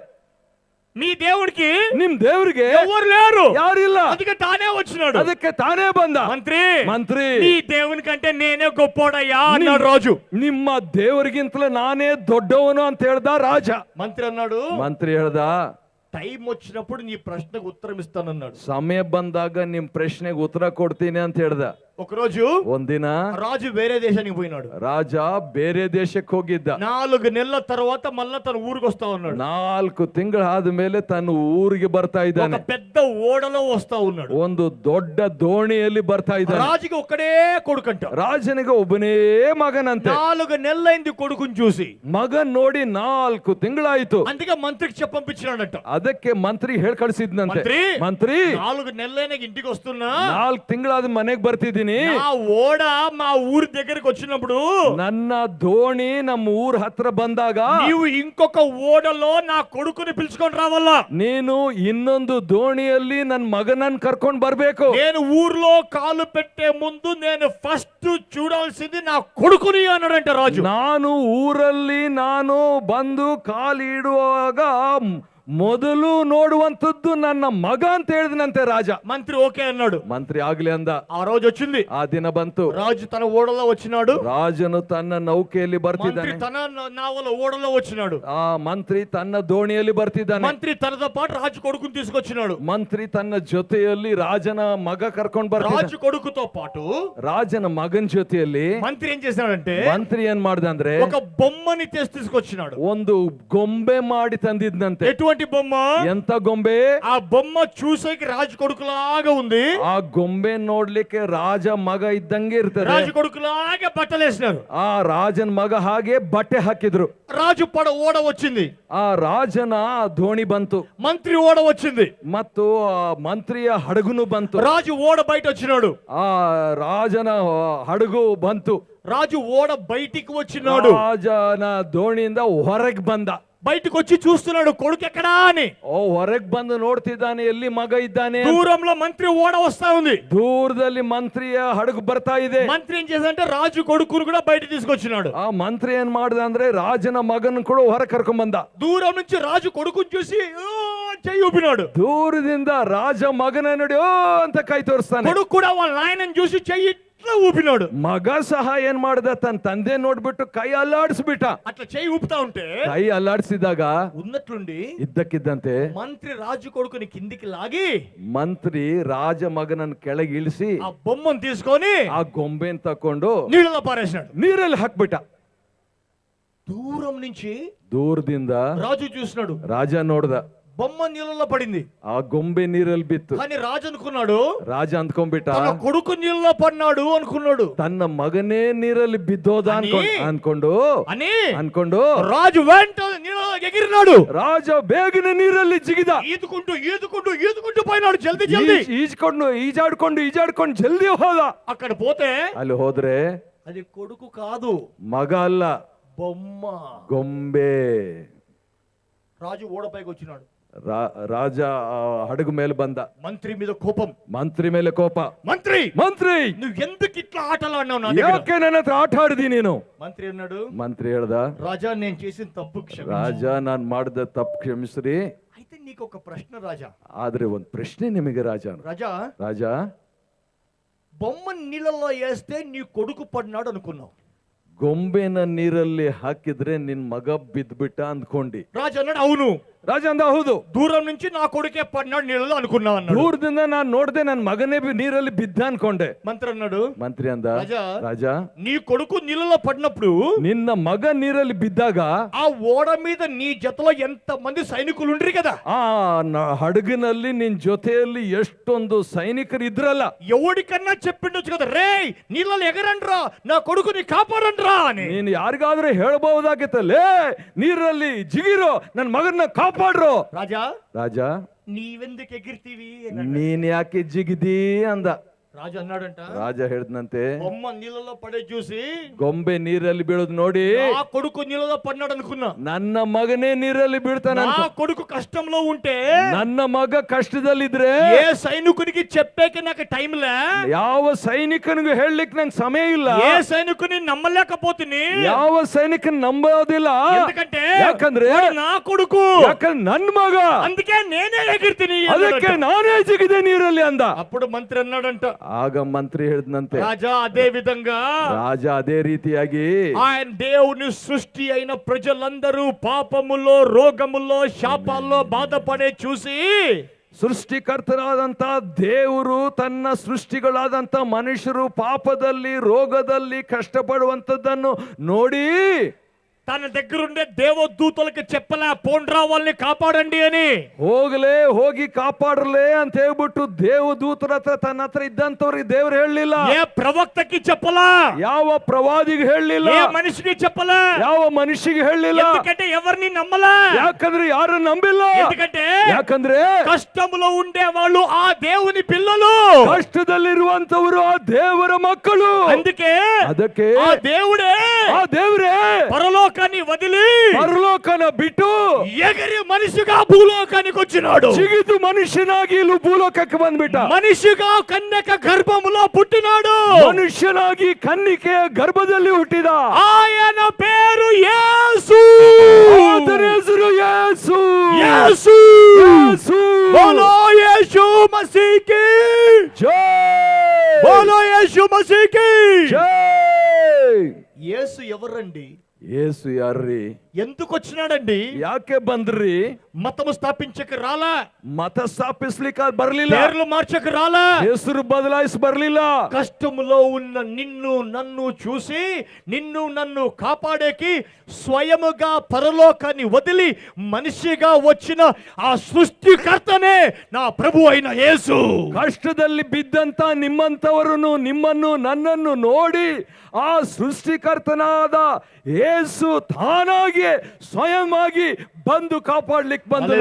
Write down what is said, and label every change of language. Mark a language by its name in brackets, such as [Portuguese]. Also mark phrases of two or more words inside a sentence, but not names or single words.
[Telugu] మీ దేవుడికి, [Kannada] ನಿಮ್ ದೇವ್ರಿಗೆ [Telugu] ఎవరు లేరు, [Kannada] ಯಾರಿಲ್ಲ. ಅದಕ್ಕೆ ತಾನೇ వచ్చినాడు. ಅದಕ್ಕೆ ತಾನೇ ಬಂದ. ಮಂತ್ರಿ, [Telugu] నీ దేవుని కంటే నేనే గొప్పోడయ్యా అన్నాడు రాజు. [Kannada] ನಿಮ್ಮ ದೇವರಿಗಿಂತಲೂ ನಾನೇ ದೊಡ್ಡವನು ಅಂತ ಹೇಳ್ದ ರಾಜ. [Telugu] మంత్రి అన్నాడు, [Kannada] ಮಂತ್ರಿ ಹೇಳ್ದ, [Telugu] టైం వచ్చినప్పుడు నీ ప్రశ్నకు ఉత్తరం ఇస్తానన్నాడు. [Kannada] ಸಮಯ ಬಂದಾಗ ನಿಮ್ ಪ್ರಶ್ನೆಗೆ ಉತ್ತರ ಕೊಡ್ತೀನಿ ಅಂತ ಹೇಳ್ದ. [Telugu] ఒకరోజు [Kannada] ಒಂದಿನ [Telugu] రాజు వేరే దేశానికి పోయినాడు. [Kannada] ರಾಜ ಬೇರೆ ದೇಶಕ್ಕೆ ಹೋಗಿದ್ದ. [Telugu] 4 నెలల తర్వాత మళ్ళా తన ఊరికి వస్తా ఉన్నాడు. [Kannada] 4 ತಿಂಗಳು ಆದ್ಮೇಲೆ ತನ್ನ ಊರಿಗೆ ಬರ್ತಾ ಇದ್ದಾನೆ. [Telugu] ఒక పెద్ద ఓడలో వస్తా ఉన్నాడు. [Kannada] ಒಂದು ದೊಡ್ಡ ದೋಣಿಯಲ್ಲಿ ಬರ್ತಾ ಇದ್ದಾನೆ. [Telugu] రాజుకి ఒక్కడే కొడుకంట. [Kannada] ರಾಜನಿಗೆ ಒಬ್ಬನೇ ಮಗನಂತೆ. [Telugu] 4 నెలలైంది కొడుకుని చూసి. [Kannada] ಮಗನ್ ನೋಡಿ 4 ತಿಂಗಳಾಯ್ತು. [Telugu] అందుకే మంత్రికి చెప్పంపించినాడంట. [Kannada] ಅದಕ್ಕೆ ಮಂತ್ರಿ ಹೇಳ್ ಕಳಿಸಿದ್ನಂತೆ, ಮಂತ್ರಿ [Telugu] 4 నెలలైన ఇంటికి వస్తున్నా, [Kannada] 4 ತಿಂಗಳಾದ ಮನೆಗೆ ಬರ್ತಿದ್ದೀನಿ. [Telugu] ఆ ఓడ మా ఊరి దగ్గరికి వచ్చినప్పుడు, [Kannada] ನನ್ನ ದೋಣಿ ನಮ್ಮ ಊರ್ ಹತ್ರ ಬಂದಾಗ [Telugu] నీవు ఇంకొక ఓడలో నా కొడుకుని పిలుచుకొని రావాలా. [Kannada] ನೀನು ಇನ್ನೊಂದು ದೋಣಿಯಲ್ಲಿ ನನ್ನ ಮಗನನ್ನ ಕರ್ಕೊಂಡ್ ಬರ್ಬೇಕು. [Telugu] నేను ఊర్లో కాలు పెట్టే ముందు నేను ఫస్ట్ చూడాల్సింది నా కొడుకుని అన్నాడంట రాజు. [Kannada] ನಾನು ಊರಲ್ಲಿ ನಾನು ಬಂದು ಕಾಲಿಡುವಾಗ ಮೊದಲು ನೋಡುವಂತದ್ದು ನನ್ನ ಮಗ ಅಂತ ಹೇಳಿದನಂತೆ ರಾಜ. [Telugu] మంత్రి ఓకే అన్నాడు. [Kannada] ಮಂತ್ರಿ ಆಗ್ಲಿ ಅಂದ. [Telugu] ఆ రోజు వచ్చింది, [Kannada] ಆ ದಿನ ಬಂತು. [Telugu] రాజు తన ఓడలో వచ్చినాడు. [Kannada] ರಾಜನು ತನ್ನ ನೌಕೆಯಲ್ಲಿ ಬರ್ತಿದ್ದಾನೆ. [Telugu] తన నావల ఓడలో వచ్చినాడు. [Kannada] ಆ ಮಂತ್ರಿ ತನ್ನ ದೋಣಿಯಲ್ಲಿ ಬರ್ತಿದ್ದಾನೆ. [Telugu] మంత్రి తనతో పాటు రాజు కొడుకుని తీసుకొచ్చినాడు. [Kannada] ಮಂತ್ರಿ ತನ್ನ ಜೊತೆಯಲ್ಲಿ ರಾಜನ ಮಗ ಕರ್ಕೊಂಡ್ ಬರ್ತಿದ್ದಾನೆ. [Telugu] రాజు కొడుకుతో పాటు [Kannada] ರಾಜನ ಮಗನ ಜೊತೆಯಲ್ಲಿ [Telugu] మంత్రి ఏం చేశాడంటే, [Kannada] ಮಂತ್ರಿ ಏನ್ ಮಾಡ್ದಂದ್ರೆ [Telugu] ఒక బొమ్మని తీసుకొచ్చినాడు. [Kannada] ಒಂದು ಗೊಂಬೆ ಮಾಡಿ ತಂದಿದ್ನಂತೆ. [Telugu] ఎటువంటి బొమ్మ? [Kannada] ಎಂತ ಗೊಂಬೆ? [Telugu] ఆ బొమ్మ చూసేకి రాజు కొడుకులాగా ఉంది. [Kannada] ಆ ಗೊಂಬೆ ನೋಡ್ಲಿಕ್ಕೆ ರಾಜ ಮಗ ಇದ್ದಂಗೆ ಇರ್ತದೆ. [Telugu] రాజు కొడుకులాగా బట్టలేసినారు. [Kannada] ಆ ರಾಜನ್ ಮಗ ಹಾಗೆ ಬಟ್ಟೆ ಹಾಕಿದ್ರು. [Telugu] రాజు ఓడ వచ్చింది. [Kannada] ಆ ರಾಜನ ದೋಣಿ ಬಂತು. [Telugu] మంత్రి ఓడ వచ్చింది. [Kannada] ಮತ್ತು ಆ ಮಂತ್ರಿಯ ಹಡಗುನು ಬಂತು. [Telugu] రాజు ఓడ బయట వచ్చినాడు. [Kannada] ಆ ರಾಜನ ಹಡಗು ಬಂತು. [Telugu] రాజు ఓడ బయటికి వచ్చినాడు. [Kannada] ರಾಜನ ದೋಣಿಯಿಂದ ಹೊರಗೆ ಬಂದ. [Telugu] బయటకు వచ్చి చూస్తున్నాడు కొడుకు ఎక్కడా అని. [Kannada] ಹೊರಗೆ ಬಂದು ನೋಡ್ತಿದ್ದಾನೆ ಎಲ್ಲಿ ಮಗ ಇದ್ದಾನೆ. [Telugu] దూరంలో మంత్రి ఓడ వస్తా ఉంది. [Kannada] ದೂರದಲ್ಲಿ ಮಂತ್ರಿಯ ಹಡಗು ಬರ್ತಾ ಇದೆ. [Telugu] మంత్రి ఏం చేశాడంటే రాజు కొడుకును కూడా బయట తీసుకొచ్చినాడు. [Kannada] ಆ ಮಂತ್ರಿ ಏನ್ ಮಾಡ್ದ ಅಂದ್ರೆ ರಾಜನ ಮಗನ್ ಕೂಡ ಹೊರ ಕರ್ಕೊಂಡ್ ಬಂದ. [Telugu] దూరం నుంచి రాజు కొడుకుని చూసి చెయ్యి ఊపినాడు. [Kannada] ದೂರದಿಂದ ರಾಜ ಮಗನ ನೋಡಿ ಓ ಅಂತ ಕೈ ತೋರಿಸ್ತಾನೆ. [Telugu] కొడుకు కూడా వాళ్ళ నాయనని చూసి చెయ్యి ఇట్లా ఊపినాడు. [Kannada] ಮಗ ಸಹ ಏನ್ ಮಾಡ್ದ, ತನ್ನ ತಂದೆ ನೋಡ್ಬಿಟ್ಟು ಕೈ ಅಲ್ಲಾಡಿಸ್ಬಿಟ್ಟ. [Telugu] అట్లా చేయి ఊపుతా ఉంటే [Kannada] ಕೈ ಅಲ್ಲಾಡಿಸಿದಾಗ [Telugu] ఉన్నట్లుండి [Kannada] ಇದ್ದಕ್ಕಿದ್ದಂತೆ [Telugu] మంత్రి రాజు కొడుకుని కిందికి లాగి [Kannada] ಮಂತ್ರಿ ರಾಜ ಮಗನನ್ನ ಕೆಳಗೆ ಇಳಿಸಿ [Telugu] ఆ బొమ్మను తీసుకొని [Kannada] ಆ ಗೊಂಬೆನ್ ತಕೊಂಡು [Telugu] నీళ్ళలో పారేసినాడు. [Kannada] ನೀರಲ್ಲಿ ಹಾಕ್ಬಿಟ್ಟ. [Telugu] దూరం నుంచి [Kannada] ದೂರದಿಂದ [Telugu] రాజు చూసినాడు, [Kannada] ರಾಜ ನೋಡ್ದ, [Telugu] బొమ్మ నీళ్ళలో పడింది. [Kannada] ಆ ಗೊಂಬೆ ನೀರಲ್ಲಿ ಬಿತ್ತು. [Telugu] కానీ రాజు అనుకున్నాడు [Kannada] ರಾಜ ಅಂದ್ಕೊಂಡ್ಬಿಟ್ಟ, [Telugu] తన కొడుకు నీళ్ళలో పడినాడు అనుకున్నాడు [Kannada] ತನ್ನ ಮಗನೇ ನೀರಲ್ಲಿ ಬಿದ್ದೋದ ಅನ್ಕೊಂಡು [Telugu] రాజు వెంటనే నీళ్ళలో ఎగిరినాడు. [Kannada] ರಾಜ ಬೇಗನೆ ನೀರಲ್ಲಿ ಜಿಗಿದ. [Telugu] ఈదుకుంటూ ఈదుకుంటూ ఈదుకుంటూ పోయినాడు. జల్దీ జల్దీ [Kannada] ಈಜಾಡ್ಕೊಂಡು ಜಲ್ದಿ ಹೋದ. [Telugu] అక్కడ పోతే [Kannada] ಅಲ್ಲಿ ಹೋದ್ರೆ [Telugu] అది కొడుకు కాదు, [Kannada] ಮಗ ಅಲ್ಲ, [Telugu] బొమ్మ. [Kannada] ಗೊಂಬೆ. [Telugu] రాజు ఓడపైకి వచ్చినాడు. [Kannada] ರಾಜ ಹಡಗು ಮೇಲೆ ಬಂದ. [Telugu] మంత్రి మీద కోపం, [Kannada] ಮಂತ್ರಿ ಮೇಲೆ ಕೋಪ. [Telugu] మంత్రి నువ్వు ఎందుకు ఇట్లా ఆటలు ఆడినావు నా దగ్గర? [Kannada] ಯಾಕೆ ನನ್ನ ಹತ್ರ ಆಟ ಆಡಿದಿ ನೀನು? [Telugu] మంత్రి అన్నాడు, [Kannada] ಮಂತ್ರಿ ಹೇಳ್ದ, [Telugu] రాజా నేను చేసిన తప్పు క్షమించు. [Kannada] ರಾಜ ನಾನ್ ಮಾಡಿದ ತಪ್ಪು ಕ್ಷಮಿಸ್ರಿ. [Telugu] అయితే నీకు ఒక ప్రశ్న రాజా. [Kannada] ಆದ್ರೆ ಒಂದ್ ಪ್ರಶ್ನೆ ನಿಮಗೆ ರಾಜ. ರಾಜ [Telugu] బొమ్మ నీళ్ళలో వేస్తే నీ కొడుకు పడినాడు అనుకున్నావు. [Kannada] ಗೊಂಬೆನ ನೀರಲ್ಲಿ ಹಾಕಿದ್ರೆ ನಿನ್ ಮಗ ಬಿದ್ಬಿಟ್ಟ ಅಂದ್ಕೊಂಡಿ. [Telugu] రాజు అన్నాడు అవును. [Kannada] ರಾಜ ಅಂದ ಹೌದು. [Telugu] దూరం నుంచి నా కొడుకే పడినాడు నీళ్ళలో అనుకున్నావు అన్నాడు. [Kannada] ದೂರದಿಂದ ನಾನ್ ನೋಡ್ದೆ ನನ್ ಮಗನೇ ನೀರಲ್ಲಿ ಬಿದ್ದ ಅನ್ಕೊಂಡೆ. [Telugu] మంత్రి అన్నాడు, [Kannada] ಮಂತ್ರಿ ಅಂದ, ರಾಜ [Telugu] నీ కొడుకు నీళ్ళలో పడినప్పుడు [Kannada] ನಿನ್ನ ಮಗ ನೀರಲ್ಲಿ ಬಿದ್ದಾಗ [Telugu] ఆ ఓడ మీద నీ జతలో ఎంత మంది సైనికులు ఉండ్రి కదా, [Kannada] ಆ ಹಡಗಿನಲ್ಲಿ ನಿನ್ ಜೊತೆಯಲ್ಲಿ ಎಷ್ಟೊಂದು ಸೈನಿಕರು ಇದ್ರಲ್ಲ. [Telugu] ఎవడికన్నా చెప్పిండొచ్చు కదా, రే నీళ్ళలో ఎగరండ్రా నా కొడుకుని కాపాడండ్రా అని. [Kannada] ನೀನು ಯಾರಿಗಾದ್ರೂ ಹೇಳ್ಬಹುದಾಗಿತ್ತಲ್ಲೇ, ನೀರಲ್ಲಿ ಜಿಗಿರೋ ನನ್ ಮಗನ್ನ ಕಾಪಾಡ್ರು. ರಾಜ [Telugu] నీవెందుకు ఎగిరితీవి? [Kannada] ನೀನ್ ಯಾಕೆ ಜಿಗಿದಿ ಅಂದ. [Telugu] రాజు అన్నాడంట, [Kannada] ರಾಜ ಹೇಳ್ದಂತೆ, [Telugu] బొమ్మ నీళ్ళలో పడే చూసి [Kannada] ಗೊಂಬೆ ನೀರಲ್ಲಿ ಬೀಳೋದು ನೋಡಿ [Telugu] నా కొడుకు నీళ్ళలో పడినాడు అనుకున్నా. [Kannada] ನನ್ನ ಮಗನೇ ನೀರಲ್ಲಿ ಬೀಳ್ತಾನ. [Telugu] నా కొడుకు కష్టంలో ఉంటే, [Kannada] ನನ್ನ ಮಗ ಕಷ್ಟದಲ್ಲಿದ್ರೆ [Telugu] ఏ సైనికునికి చెప్పేకి నాకు టైం లే, [Kannada] ಯಾವ ಸೈನಿಕನಿಗೂ ಹೇಳಲಿಕ್ಕೆ ನಂಗೆ ಸಮಯ ಇಲ್ಲ. [Telugu] ఏ సైనికుని నమ్మలేకపోತೀನಿ, [Kannada] ಯಾವ ಸೈನಿಕನ್ ನಂಬೋದಿಲ್ಲ. [Telugu] ఎందుకంటే [Kannada] ಯಾಕಂದ್ರೆ [Telugu] నా కొడుకు, [Kannada] ಯಾಕಂದ್ರೆ ನನ್ ಮಗ, [Telugu] అందుకే నేనే ఎగిరిತೀನಿ, [Kannada] ಅದಕ್ಕೆ ನಾನೇ ಜಿಗಿದೆ ನೀರಲ್ಲಿ ಅಂದ. [Telugu] అప్పుడు మంత్రి అన్నాడంట, [Kannada] ಆಗ ಮಂತ್ರಿ ಹೇಳಿದಂತೆ, [Telugu] రాజా అదే విధంగా [Kannada] ರಾಜ ಅದೇ ರೀತಿಯಾಗಿ [Telugu] ఆయన దేవుని సృష్టి అయిన ప్రజలందరూ పాపములో, రోగములో, శాపాల్లో బాధపడే చూసి, [Kannada] ಸೃಷ್ಟಿಕರ್ತರಾದಂತ ದೇವರು ತನ್ನ ಸೃಷ್ಟಿಗಳಾದಂತ ಮನುಷ್ಯರು ಪಾಪದಲ್ಲಿ, ರೋಗದಲ್ಲಿ ಕಷ್ಟಪಡುವಂತದ್ದನ್ನು ನೋಡಿ [Telugu] తన దగ్గరుండే దేవదూతలకు చెప్పలే పోండ్రా వాళ్ళని కాపాడండి అని. [Kannada] ಹೋಗಿ ಕಾಪಾಡಲೇ ಅಂತ ಹೇಳ್ಬಿಟ್ಟು ದೇವದೂತರ ಹತ್ರ ತನ್ನ ಹತ್ರ ಇದ್ದಂತವ್ರಿಗೆ ದೇವ್ರು ಹೇಳಲಿಲ್ಲ. [Telugu] ఏ ప్రవక్తకి చెప్పలా, [Kannada] ಯಾವ ಪ್ರವಾದಿಗೆ ಹೇಳಲಿಲ್ಲ, [Telugu] ఏ మనిషికి చెప్పలా, [Kannada] ಯಾವ ಮನುಷ್ಯಗೆ ಹೇಳಲಿಲ್ಲ. [Telugu] ఎందుకంటే ఎవరిని నమ్మలా, [Kannada] ಯಾಕಂದ್ರೆ ಯಾರು ನಂಬಿಲ್ಲ. ಯಾಕಂದ್ರೆ [Telugu] కష్టంలో ఉండే వాళ్ళు ఆ దేవుని పిల్లలు, [Kannada] ಕಷ್ಟದಲ್ಲಿರುವಂತವರು ಆ ದೇವರ ಮಕ್ಕಳು. ಅದಕ್ಕೆ [Telugu] ఆ దేవుడే పరలోకాన్ని వదిలి, [Kannada] ಪರಲೋಕನ ಬಿಟ್ಟು [Telugu] ఎగిరి మనిషిగా భూలోకానికి వచ్చినాడు. [Kannada] ಜಿಗಿದು ಮನುಷ್ಯನಾಗಿ ಇಲ್ಲಿ ಭೂಲೋಕಕ್ಕೆ ಬಂದ್ಬಿಟ್ಟ. [Telugu] మనిషిగా కన్యక గర్భములో పుట్టినాడు. [Kannada] ಮನುಷ್ಯನಾಗಿ ಕನ್ನಿಕೆಯ ಗರ್ಭದಲ್ಲಿ ಹುಟ್ಟಿದ. [Telugu] ఆయన పేరు యేసు. [Kannada] ಆತನ ಹೆಸರು ಯೇಸು. [Telugu] యేసు. [Kannada] ಯೇಸು. [Hindi] बोलो यीशु मसीह की जय. बोलो यीशु मसीह की जय. [Telugu] యేసు ఎవరండి? [Kannada] యేసు యార్ರಿ? [Telugu] ఎందుకు వచ్చినాడండి? [Kannada] ಯಾಕೆ ಬಂದ್ರಿ? [Telugu] మతము స్థాపించక రాలా, [Kannada] ಮತ ಸ್ಥಾಪಿಸ್ಲಿಕ್ಕೆ ಬರ್ಲಿಲ್ಲ, [Telugu] పేర్లు మార్చక రాలా, [Kannada] ಹೆಸರು ಬದಲಾಯಿಸಿ ಬರ್ಲಿಲ್ಲ. [Telugu] కష్టములో ఉన్న నిన్ను నన్ను చూసి నిన్ను నన్ను కాపాడేకి స్వయముగా పరలోకాన్ని వదిలి మనిషిగా వచ్చిన ఆ సృష్టికర్తనే నా ప్రభు అయిన యేసు. [Kannada] ಕಷ್ಟದಲ್ಲಿ ಬಿದ್ದಂತ ನಿಮ್ಮಂತವರನ್ನು, ನಿಮ್ಮನ್ನು, ನನ್ನನ್ನು ನೋಡಿ ಆ ಸೃಷ್ಟಿಕರ್ತನಾದ ಯೇಸು ತಾನಾಗಿ ಸ್ವಯಂ ಆಗಿ ಬಂದು ಕಾಪಾಡ್ಲಿಕ್ಕೆ ಬಂದನು.